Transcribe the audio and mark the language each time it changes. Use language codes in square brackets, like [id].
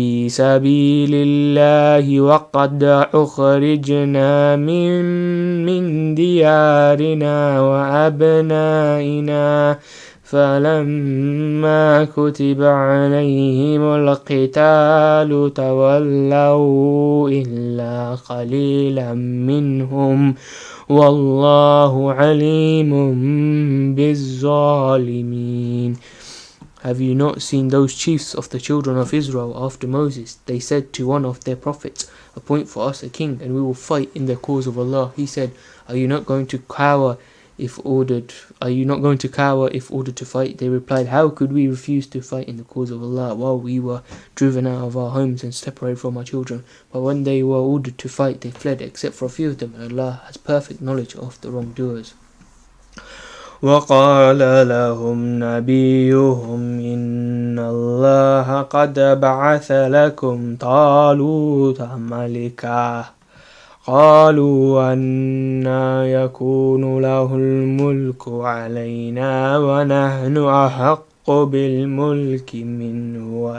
[ar] سبيل الله وقد أخرجنا من ديارنا وأبنائنا فلما كتب عليهم القتال تولوا إلا قليلا منهم والله عليم بالظالمين. [en] Have you not seen those chiefs of the children of Israel after Moses? They said to one of their prophets, appoint for us a king and we will fight in the cause of Allah. He said, Are you not going to cower if ordered to fight? They replied, How could we refuse to fight in the cause of Allah while we were driven out of our homes and separated from our children? But when they were ordered to fight, they fled, except for a few of them, and Allah has perfect knowledge of the wrongdoers. [ar] وقال لهم نبيهم إن الله قد بعث لكم طالوت ملكا قالوا أنى يكون له الملك علينا ونحن أحق بالملك منه